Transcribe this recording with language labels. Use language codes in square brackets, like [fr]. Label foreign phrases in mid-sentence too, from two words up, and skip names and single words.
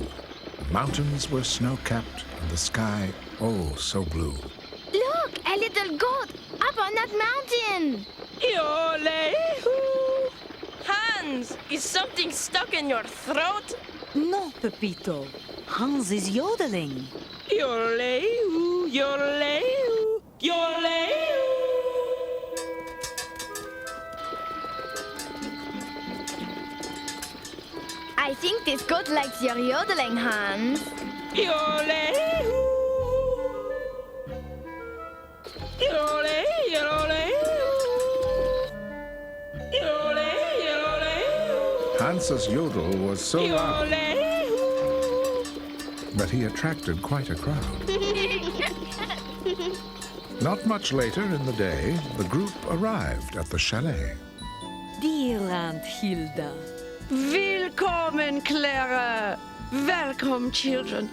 [en] The mountains were snow-capped and the sky, oh, so blue. Look, a little goat up on that mountain. Yole-hoo! Hans, is something stuck in your throat? No, Pepito. Hans is yodeling. Yole-hoo, yole-hoo, yole-hoo. I think this goat likes your yodeling, Hans. Yole-hoo. Yole, yole-hoo. Yole, yole-hoo. Hans's yodel was so loud Yole-hoo. that he attracted quite a crowd. Not much later in the day, the group arrived at the chalet. Dear Aunt Hilda. Willkommen, Clara. Welcome, children.